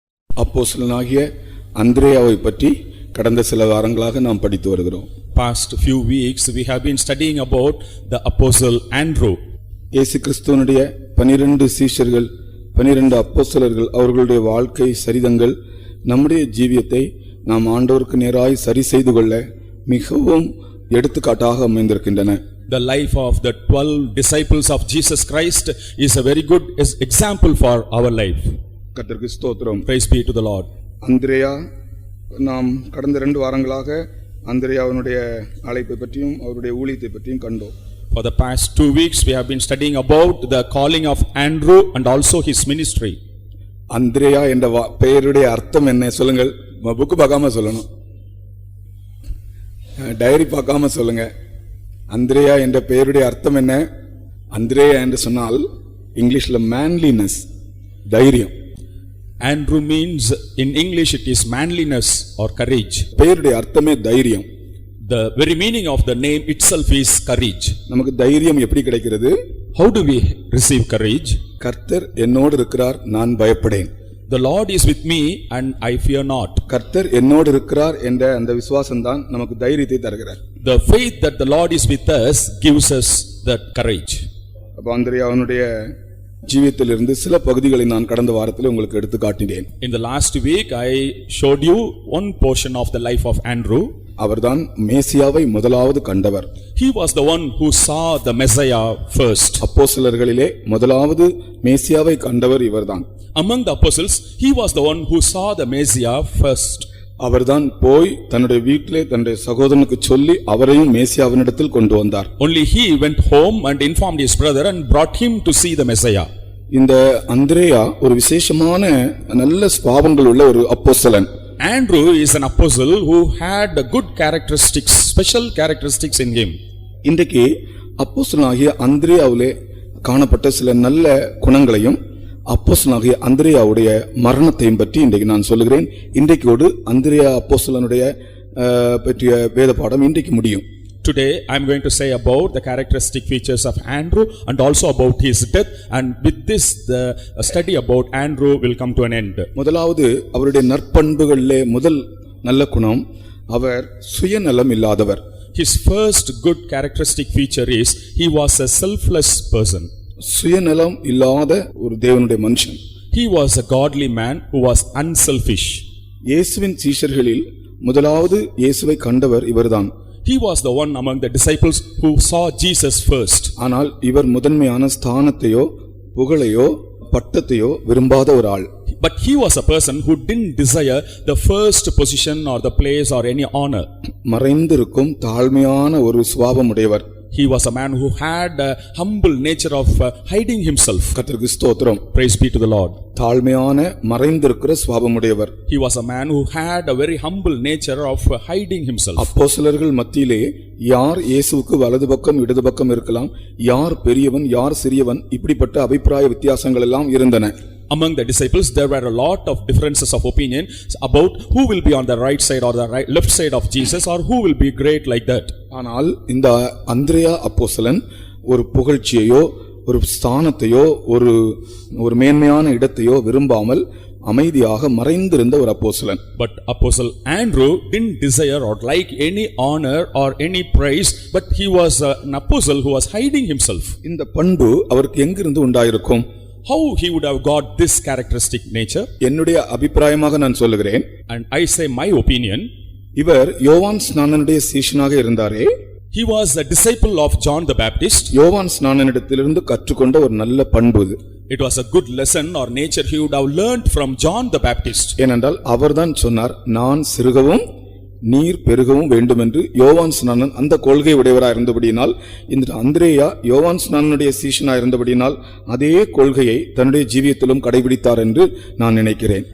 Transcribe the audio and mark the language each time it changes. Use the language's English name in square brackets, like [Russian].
[Tamil] அப்போஸ்தலனாகிய அந்திரேயாவை பற்றி கடந்த சில வாரங்களாக நாம் படித்து வருகிறோம். [English] Past few weeks we have been studying about the apostle Andrew. [Tamil] இயேசு கிறிஸ்துவினுடைய 12 சீஷர்கள் 12 அப்போஸ்தலர்கள் அவர்களுடைய வாழ்க்கை சரிதங்கள் நம்முடைய ஜீவியத்தை நாம் ஆண்டவருக்கு நேராய் சரி செய்து கொள்ள மிகவும் எடுத்துக்காட்டாக அமைந்திருக்கின்றன. [English] The life of the 12 disciples of Jesus Christ is a very good example for our life. [Tamil] கர்த்தருக்கு ஸ்தோத்திரம். [English] Praise be to the Lord. [Tamil] அந்திரேயா, நாம் கடந்த 2 வாரங்களாக அந்திரேயாவினுடைய அழைப்பை பற்றியும் அவருடைய ஊழியத்தை பற்றியும் கண்டோம். [English] For the past 2 weeks we have been studying about the calling of Andrew and also his ministry. [Tamil] அந்திரேயா என்ற பெயருடைய அர்த்தம் என்ன சொல்லுங்கள். புக்கு பார்க்காம சொல்லணும், டைரி பார்க்காம சொல்லுங்க. அந்திரேயா என்ற பெயருடைய அர்த்தம் என்ன? அந்திரேயா என்று சொன்னால் இங்கிலீஷ்ல மேன்லினஸ், தைரியம். [English] Andrew means in English it is manliness or courage. [Tamil] பெயருடைய அர்த்தமே தைரியம். [English] The very meaning of the name itself is courage. [Tamil] நமக்கு தைரியம் எப்படி கிடைக்கிறது? [English] How do we receive courage? [Tamil] கர்த்தர் என்னோடு இருக்கிறார், நான் பயப்படேன். [English] The Lord is with me and I fear not. [Tamil] கர்த்தர் என்னோடு இருக்கிறார் என்ற அந்த விசுவாசம் தான் நமக்கு தைரியத்தை தருகிறார். [English] The faith that the Lord is with us gives us that courage. [Tamil] அப்ப அந்திரேயாவினுடைய ஜீவியத்திலிருந்து சில பகுதிகளை நான் கடந்த வாரத்தில் உங்களுக்கு எடுத்து காட்டினேன். [English] In the last week I showed you one portion of the life of Andrew. [Tamil] அவர்தான் மேசியாவை முதலாவது கண்டவர். [English] He was the one who saw the Messiah first. [Tamil] அப்போஸ்தலர்களிலே முதலாவது மேசியாவை கண்டவர் இவர்தான். [English] Among the apostles he was the one who saw the Messiah first. [Tamil] அவர்தான் போய் தன்னுடைய வீட்டிலே தன்னுடைய சகோதரனுக்கு சொல்லி அவரையும் மேசியாவினிடத்தில் கொண்டு வந்தார். [English] Only he went home and informed his brother and brought him to see the Messiah. [Tamil] இந்த அந்திரேயா ஒரு விசேஷமான நல்ல சுபாவங்கள் உள்ள ஒரு அப்போஸ்தலன். [English] Andrew is an apostle who had good characteristics, special characteristics in him. [Tamil] இன்றைக்கு அப்போஸ்தலனாகிய அந்திரேயாவிலே காணப்பட்ட சில நல்ல குணங்களையும் அப்போஸ்தலனாகிய அந்திரேயாவுடைய மரணத்தையும் பற்றி இன்றைக்கு நான் சொல்லுகிறேன். இன்றைக்கோடு அந்திரேயா அப்போஸ்தலனுடைய பற்றிய வேத பாடம் இன்றைக்கு முடியும். [English] Today I am going to say about the characteristic features of Andrew and also about his death, and with this the study about Andrew will come to an end. [Tamil] முதலாவது அவருடைய நற்பண்புகளிலே முதல் நல்ல குணம், அவர் சுயநலம் இல்லாதவர். [English] His first good characteristic feature is he was a selfless person. [Tamil] சுயநலம் இல்லாத ஒரு தேவனுடைய மனுஷன். [English] He was a godly man who was unselfish. [Tamil] இயேசுவின் சீஷர்களில் முதலாவது இயேசுவை கண்டவர் இவர்தான். [English] He was the one among the disciples who saw Jesus first. [Tamil] ஆனால் இவர் முதன்மையான ஸ்தானத்தையோ புகழையோ பட்டத்தையோ விரும்பாத ஒரு ஆள். [English] But he was a person who didn't desire the first position or the place or any honor. [Tamil] மறைந்திருக்கும் தாழ்மையான ஒரு சுபாவம் உடையவர். [English] He was a man who had a humble nature of hiding himself. [Tamil] கர்த்தருக்கு ஸ்தோத்திரம். [English] Praise be to the Lord. [Tamil] தாழ்மையான மறைந்திருக்கிற சுபாவம் உடையவர். [English] He was a man who had a very humble nature of hiding himself. [Tamil] அப்போஸ்தலர்கள் மத்தியிலே யார் இயேசுவுக்கு வலது பக்கம் இடது பக்கம் இருக்கலாம், யார் பெரியவன் யார் சிறியவன், இப்படிப்பட்ட அபிப்பிராய வித்தியாசங்கள் எல்லாம் இருந்தன. [English] Among the disciples there were a lot of differences of opinion about who will be on the right side or the left side of Jesus, or who will be great like that. [Tamil] ஆனால் இந்த அந்திரேயா அப்போஸ்தலன் ஒரு புகழ்ச்சியையோ ஒரு ஸ்தானத்தையோ ஒரு மேன்மையான இடத்தையோ விரும்பாமல் அமைதியாக மறைந்திருந்த ஒரு அப்போஸ்தலன். [English] But apostle Andrew didn't desire or like any honor or any praise, but he was an apostle who was hiding himself. [Tamil] இந்த பண்பு அவருக்கு எங்கிருந்து உண்டாயிருக்கும்? [English] How he would have got this characteristic nature? [Tamil] என்னுடைய அபிப்பிராயமாக நான் சொல்லுகிறேன், [English] and I say my opinion. [Tamil] இவர் யோவான் ஸ்நானனுடைய சீஷனாக இருந்தாரே. [English] He was a disciple of John the Baptist. [Tamil] யோவான் ஸ்நானனிடத்திலிருந்து கற்றுக்கொண்ட ஒரு நல்ல பண்பு இது. [English] It was a good lesson or nature he would have learned from John the Baptist. [Tamil] ஏனென்றால் அவர்தான் சொன்னார், நான் சிறுகவும் நீர் பெருகவும் வேண்டும் என்று. யோவான் ஸ்நானன் அந்த கொள்கை உடையவராக இருந்தபடியினால், இந்த அந்திரேயா யோவான் ஸ்நானனுடைய சீஷனாக இருந்தபடியினால் அதே கொள்கையை தன்னுடைய ஜீவியத்திலும் கடைபிடித்தார் என்று நான் நினைக்கிறேன்.